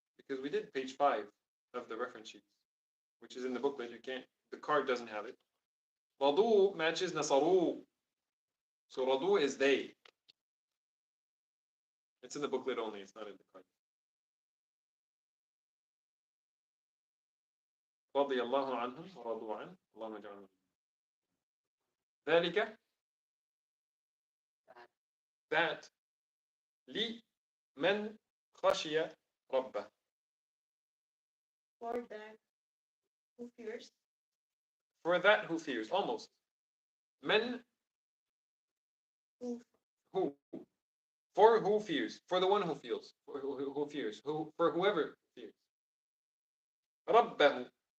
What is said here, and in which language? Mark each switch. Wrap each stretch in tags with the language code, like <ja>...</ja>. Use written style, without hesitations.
<en>Because we did page 5 of the reference sheet, which is in the booklet. The card doesn't have it. Radu matches nasaru. So radu is they. It's in the booklet only, it's not in the card.</en> <ar>رضي الله عنهم ورضوا عنه اللهم اجعلنا ذلك</ar> <en>that</en> <ar>لمن خشي ربه.</ar> <en>For that who fears. For that who fears, almost. Men who. For who fears. For the one who feels. Who fears. For whoever fears. ربه.</en>